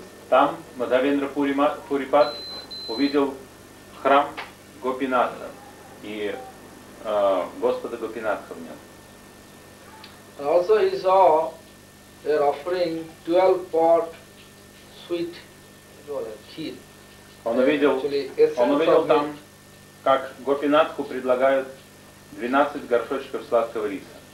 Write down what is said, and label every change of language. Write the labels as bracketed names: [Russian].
[Russian] Там Мадхавендра Пурипад увидел храм Гопинатха и Господа Гопинатха в нем. [English] Also he saw they are offering 12-pot sweet kheer. [Russian] Он увидел там, как Гопинатху предлагают 12 горшочков сладкого риса.